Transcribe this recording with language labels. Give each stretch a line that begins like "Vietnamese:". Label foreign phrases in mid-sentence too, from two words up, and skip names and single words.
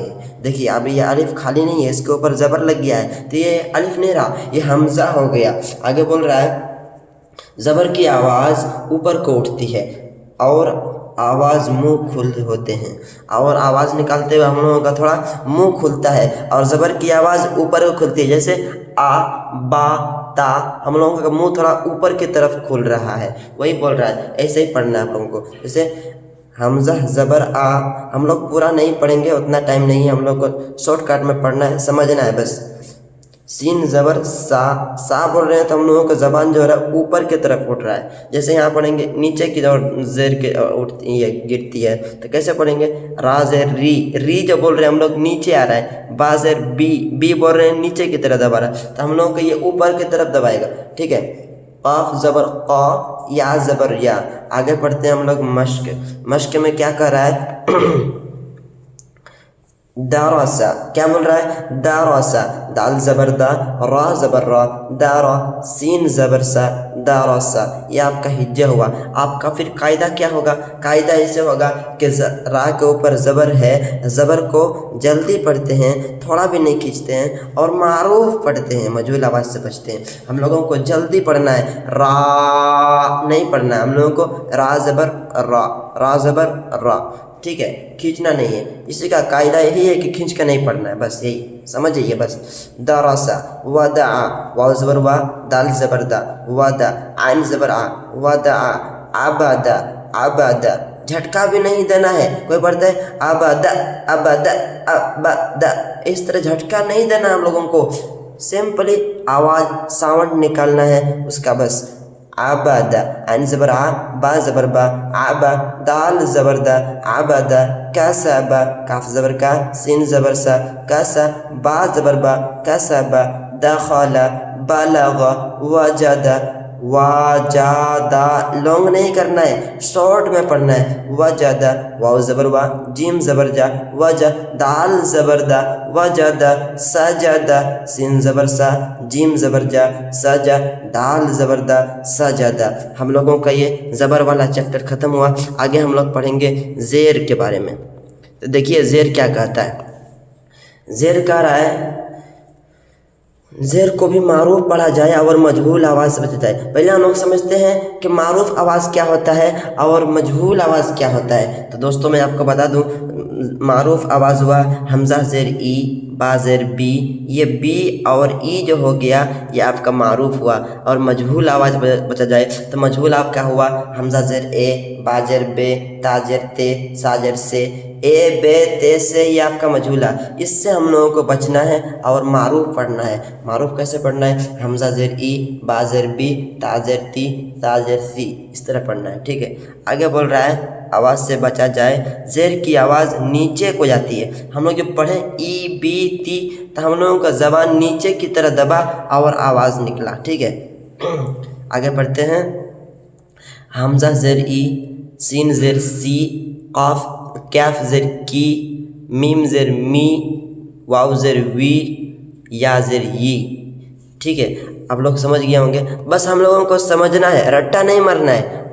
Urdu: دیکھیے ابھی یہ الف خالی نہیں ہے، اس کے اوپر زبر لگ گیا ہے تو یہ الف نہیں رہا، یہ حمزہ ہو گیا۔ آگے بول رہا ہے زبر کی آواز اوپر کو اٹھتی ہے اور آواز منہ کھلے ہوتے ہیں، اور آواز نکالتے ہوئے ہم لوگوں کا تھوڑا منہ کھلتا ہے، اور زبر کی آواز اوپر کو کھلتی ہے، جیسے آ، با، تا، ہم لوگوں کا منہ تھوڑا اوپر کی طرف کھل رہا ہے، وہی بول رہا ہے۔ ایسے ہی پڑھنا ہے آپ لوگوں کو، جیسے حمزہ زبر آ۔ ہم لوگ پورا نہیں پڑھیں گے، اتنا ٹائم نہیں ہے، ہم لوگ کو
English: short cut
Urdu: میں پڑھنا ہے، سمجھنا ہے بس۔ سین زبر سا، سا بول رہے ہیں تو ہم لوگوں کا زبان جو ہے اوپر کی طرف اٹھ رہا ہے، جیسے یہاں پڑھیں گے نیچے کی اور زیر کے اٹھتی ہے، گرتی ہے، تو کیسے پڑھیں گے؟ را زیر ری، ری جو بول رہے ہیں ہم لوگ نیچے آ رہا ہے۔ با زیر بی، بی بول رہے ہیں نیچے کی طرف دبا رہا ہے، تو ہم لوگوں کو یہ اوپر کی طرف دبائے گا، ٹھیک ہے؟ قاف زبر قا، یا زبر یا۔ آگے پڑھتے ہیں ہم لوگ مشق۔ مشق میں کیا کہہ رہا ہے؟ دارسا۔ کیا بول رہا ہے؟ دارسا، دال زبر دا، را زبر را، دارا، سین زبر سا، دارسا۔ یہ آپ کا ہجہ ہوا۔ آپ کا پھر قاعدہ کیا ہوگا؟ قاعدہ ایسے ہوگا کہ را کے اوپر زبر ہے، زبر کو جلدی پڑھتے ہیں، تھوڑا بھی نہیں کھینچتے ہیں، اور معروف پڑھتے ہیں، مجھول آواز سے بچتے ہیں۔ ہم لوگوں کو جلدی پڑھنا ہے، را نہیں پڑھنا ہے ہم لوگوں کو، را زبر را، را زبر را، ٹھیک ہے؟ کھینچنا نہیں ہے۔ اسی کا قاعدہ یہی ہے کہ کھینچ کے نہیں پڑھنا ہے، بس یہی سمجھئیے بس۔ درسا، ودعا، واو زبر وا، دال زبر دا، ودا، عین زبر آ، ودعا، عبدا، عبدا۔ جھٹکا بھی نہیں دینا ہے۔ کوئی پڑھتا ہے عبدا، عبدا، عبدا، اس طرح جھٹکا نہیں دینا ہم لوگوں کو، سمپلی آواز ساؤنڈ نکالنا ہے اس کا بس۔ عبدا، عین زبر آ، با زبر با، عبا، دال زبر دا، عبدا، کسبا، کاف زبر کا، سین زبر سا، کسا، با زبر با، کسبا، دخل، بلغ، وجد، واجدا۔ لانگ نہیں کرنا ہے، شارٹ میں پڑھنا ہے۔ وجد، واو زبر وا، جیم زبر جا، وجد، دال زبر دا، وجد، سجد، سین زبر سا، جیم زبر جا، سجا، دال زبر دا، سجدہ۔ ہم لوگوں کا یہ زبر والا چیپٹر ختم ہوا۔ آگے ہم لوگ پڑھیں گے زیر کے بارے میں۔ تو دیکھیے زیر کیا کہتا ہے۔ زیر کہہ رہا ہے زیر کو بھی معروف پڑھا جائے اور مجہول آواز سے بچا جائے۔ پہلے ہم لوگ سمجھتے ہیں کہ معروف آواز کیا ہوتا ہے اور مجہول آواز کیا ہوتا ہے۔ تو دوستوں میں آپ کو بتا دوں، معروف آواز ہوا حمزہ زیر ای، با زیر بی، یہ بی اور ای جو ہو گیا یہ آپ کا معروف ہوا۔ اور مجہول آواز بچا جائے تو مجہول آپ کا ہوا حمزہ زیر اے، با زیر بے، تا زیر تے، سا زیر سے، اے بے تے سے، یہ آپ کا مجہول ہے۔ اس سے ہم لوگوں کو بچنا ہے اور معروف پڑھنا ہے۔ معروف کیسے پڑھنا ہے؟ حمزہ زیر ای، با زیر بی، تا زیر تی، تا زیر سی، اس طرح پڑھنا ہے، ٹھیک ہے؟ آگے بول رہا ہے آواز سے بچا جائے، زیر کی آواز نیچے کو جاتی ہے۔ ہم لوگ جب پڑھیں ای بی تی تو ہم لوگوں کا زبان نیچے کی طرح دبا اور آواز نکلا، ٹھیک ہے؟ آگے پڑھتے ہیں. حمزہ زیر ای، سین زیر سی، کاف کیف زیر کی، میم زیر می، واو زیر وی، یا زیر ای. ٹھیک ہے، آپ لوگ سمجھ گئے ہوں گے۔ بس ہم لوگوں کو سمجھنا ہے، رٹا نہیں مارنا ہے.